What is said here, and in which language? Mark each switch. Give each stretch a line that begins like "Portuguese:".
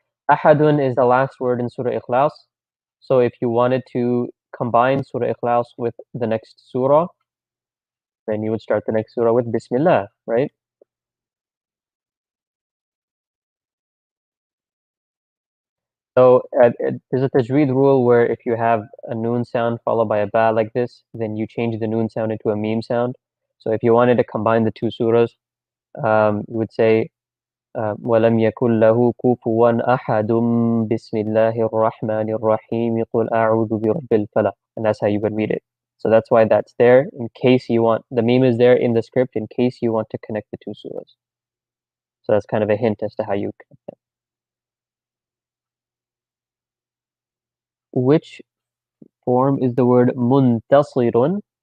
English: Ahadun is the last word in Surah Ikhlas. So if you wanted to combine Surah Ikhlas with the next surah, then you would start the next surah with Bismillah, right? So there's a tajweed rule where if you have a noon sound followed by a ba like this, then you change the noon sound into a meme sound. So if you wanted to combine the two surahs, you would say
Arabic: وَلَمْ يَكُنْ لَهُ كُفُوًا أَحَدٌ بِسْمِ اللَّهِ الرَّحْمَنِ الرَّحِيمِ قُلْ أَعُوذُ بِرَبِّ الْفَلَقِ.
English: And that's how you would read it. So that's why that's there in case you want, the meme is there in the script in case you want to connect the two surahs. So that's kind of a hint as to how you connect them. Which form is the word muntasirun?